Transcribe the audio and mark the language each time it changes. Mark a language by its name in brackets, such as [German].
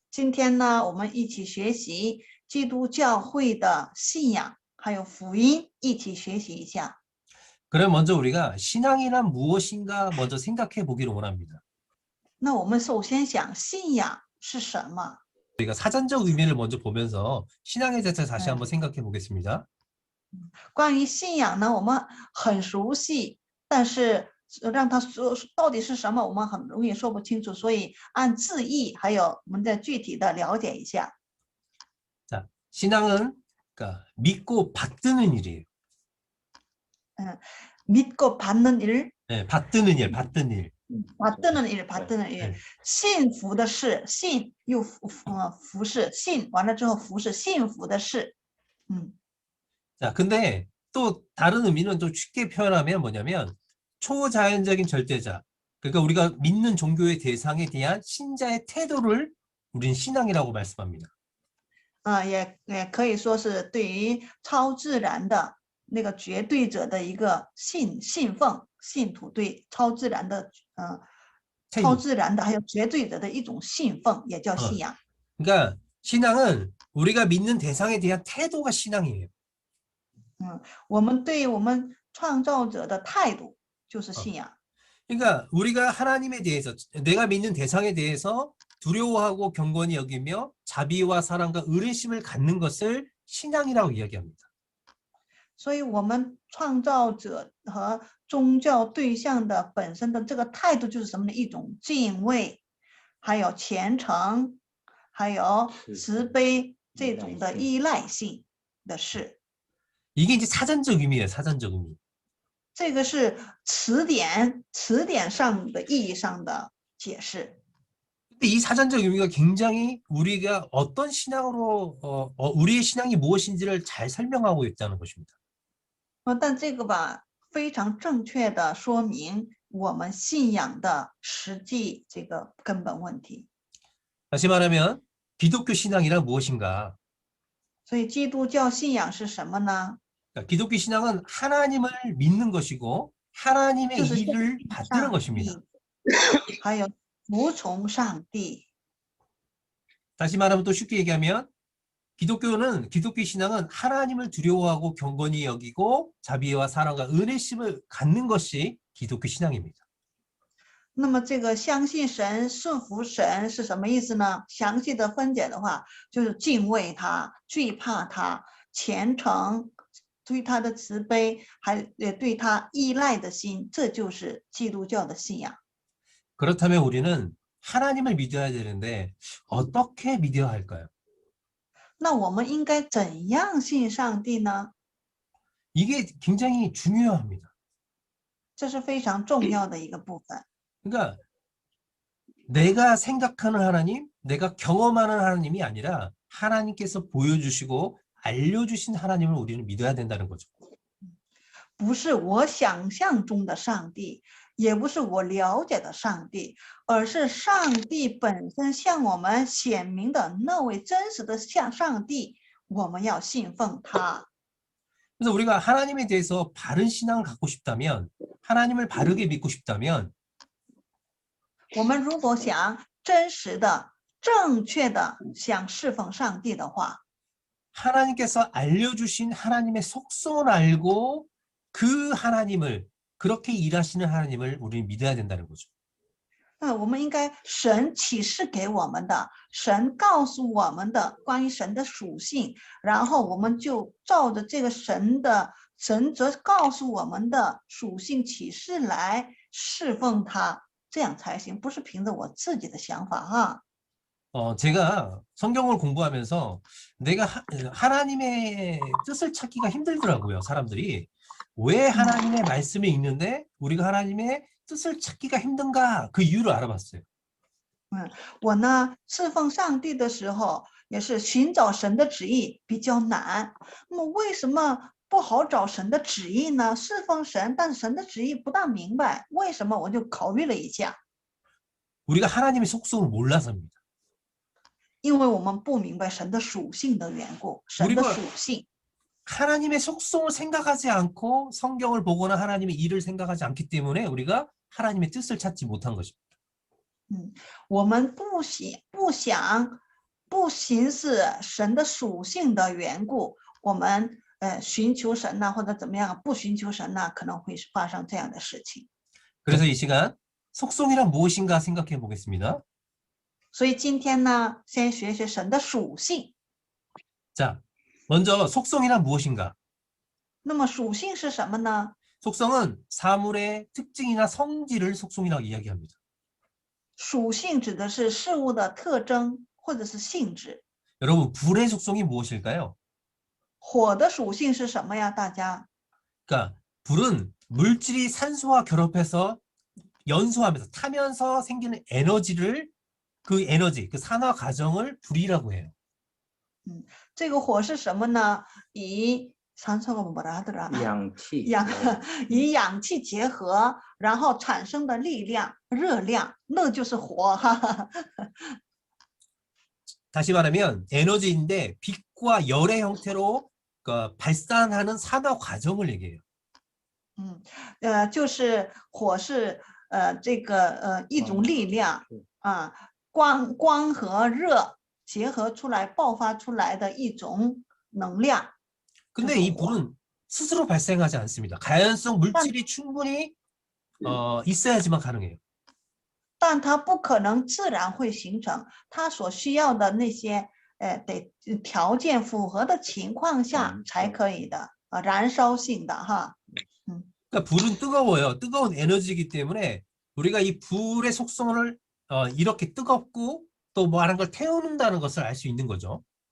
[Chinese] 今天呢，我们一起学习基督教会的信仰，还有福音，一起学习一下。 [Korean] 그럼 먼저 우리가 신앙이란 무엇인가 먼저 생각해 보기를 원합니다. [Chinese] 那我们首先想信仰是什么？ [Korean] 우리가 사전적 의미를 먼저 보면서 신앙에 대해서 다시 한번 생각해 보겠습니다. [Chinese] 关于信仰呢，我们很熟悉，但是让他说到底是什么，我们很容易说不清楚，所以按字义，还有我们再具体的了解一下。 [Korean] 자, 신앙은 그러니까 믿고 받드는 일이에요. 믿고 받는 일, 네, 받드는 일, 받드는 일. 받드는 일, 받드는 일. [Chinese] 信服的事，信又服侍，信完了之后服侍，幸福的事。 [Korean] 자, 근데 또 다른 의미는 좀 쉽게 표현하면 뭐냐면 초자연적인 절대자. 그러니까 우리가 믿는 종교의 대상에 대한 신자의 태도를 우린 신앙이라고 말씀합니다. [Chinese] 也可以说是对于超自然的那个绝对者的一个信奉，信徒对超自然的超自然的还有绝对者的一种信奉，也叫信仰。 [Korean] 그러니까 신앙은 우리가 믿는 대상에 대한 태도가 신앙이에요. [Chinese] 我们对我们创造者的态度就是信仰。 [Korean] 그러니까 우리가 하나님에 대해서 내가 믿는 대상에 대해서 두려워하고 경건히 여기며 자비와 사랑과 의리심을 갖는 것을 신앙이라고 이야기합니다. [Chinese] 所以我们创造者和宗教对象的本身的这个态度就是什么呢？一种敬畏，还有虔诚，还有慈悲，这种的依赖性的事。 [Korean] 이게 이제 사전적 의미예요. 사전적 의미. [Chinese] 这个是词典上的意义上的解释。 [Korean] 근데 이 사전적 의미가 굉장히 우리가 어떤 신앙으로 우리의 신앙이 무엇인지를 잘 설명하고 있다는 것입니다. [Chinese] 但这个吧，非常正确的说明我们信仰的实际这个根本问题。 [Korean] 다시 말하면 기독교 신앙이란 무엇인가? [Chinese] 所以基督教信仰是什么呢？ [Korean] 그러니까 기독교 신앙은 하나님을 믿는 것이고 하나님의 [Chinese] 就是 [Korean] 일을 받드는 [Chinese] 上 [Korean] 것입니다. [Chinese] 帝，还有服从上帝。 [Korean] 다시 말하면 또 쉽게 얘기하면 기독교 신앙은 하나님을 두려워하고 경건히 여기고 자비와 사랑과 은혜심을 갖는 것이 기독교 신앙입니다. [Chinese] 那么这个相信神、顺服神是什么意思呢？详细的分解的话，就是敬畏他、惧怕他、虔诚，对他的慈悲，还对他依赖的心，这就是基督教的信仰。 [Korean] 그렇다면 우리는 하나님을 믿어야 되는데 어떻게 믿어야 할까요? [Chinese] 那我们应该怎样信上帝呢？ [Korean] 이게 굉장히 중요합니다. [Chinese] 这是非常重要的一个部分。 [Korean] 그러니까 내가 생각하는 하나님, 내가 경험하는 하나님이 아니라 하나님께서 보여주시고 알려주신 하나님을 우리는 믿어야 된다는 거죠. [Chinese] 不是我想象中的上帝，也不是我了解的上帝，而是上帝本身向我们显明的那位真实的上帝，我们要信奉他。 [Korean] 그래서 우리가 하나님에 대해서 바른 신앙을 갖고 싶다면, 하나님을 바르게 믿고 싶다면 [Chinese] 我们如果想真实的、正确的想侍奉上帝的话， [Korean] 하나님께서 알려주신 하나님의 속성을 알고 그 하나님을, 그렇게 일하시는 하나님을 우리는 믿어야 된다는 거죠. [Chinese] 我们应该神启示给我们的，神告诉我们的关于神的属性，然后我们就照着这个神则告诉我们的属性启示来侍奉他，这样才行，不是凭着我自己的想法哈。 [Korean] 제가 성경을 공부하면서 내가 하나님의 뜻을 찾기가 힘들더라고요, 사람들이. 왜 하나님의 말씀이 있는데 우리가 하나님의 뜻을 찾기가 힘든가? 그 이유를 알아봤어요. [Chinese] 我呢侍奉上帝的时候，也是寻找神的旨意比较难。那么为什么不好找神的旨意呢？侍奉神，但是神的旨意不大明白，为什么？我就考虑了一下， [Korean] 우리가 하나님의 속성을 몰라서입니다. [Chinese] 因为我们不明白神的属性的缘故，神的属性。 [Korean] 하나님의 속성을 생각하지 않고 성경을 보거나 하나님의 일을 생각하지 않기 때문에 우리가 하나님의 뜻을 찾지 못한 것입니다. [Chinese] 我们不想不行使神的属性的缘故，我们寻求神呐，或者怎么样，不寻求神呐，可能会发生这样的事情。 [Korean] 그래서 이 시간 속성이란 무엇인가 생각해 보겠습니다. [Chinese] 所以今天呢，先学学神的属性。 [Korean] 자, 먼저 속성이란 무엇인가? [Chinese] 那么属性是什么呢？ [Korean] 속성은 사물의 특징이나 성질을 속성이라고 이야기합니다. [Chinese] 属性指的是事物的特征或者是性质。 [Korean] 여러분, 불의 속성이 무엇일까요? [Chinese] 火的属性是什么呀？大家 [Korean] 그러니까 불은 물질이 산소와 결합해서 연소하면서 타면서 생기는 에너지를 그 에너지, 그 산화 과정을 불이라고 해요. [Chinese] 这个火是什么呢？以 [Korean] 산소가 뭐라 하더라? [Chinese] 氧气以氧气结合，然后产生的力量、热量，那就是火。哈哈。 [Korean] 다시 말하면 에너지인데 빛과 열의 형태로 그러니까 발산하는 산화 과정을 얘기해요. [Chinese] 就是火是这个一种力量啊，光和热结合出来爆发出来的一种能量。 [Korean] 근데 이 불은 스스로 발생하지 않습니다. 가연성 물질이 충분히 있어야지만 가능해요. [Chinese] 但它不可能自然会形成，它所需要的那些得条件符合的情况下才可以的燃烧性的哈。 [Korean] 그러니까 불은 뜨거워요. 뜨거운 에너지이기 때문에 우리가 이 불의 속성을 이렇게 뜨겁고 또 뭐 하는 걸 태우는다는 것을 알 수 있는 거죠.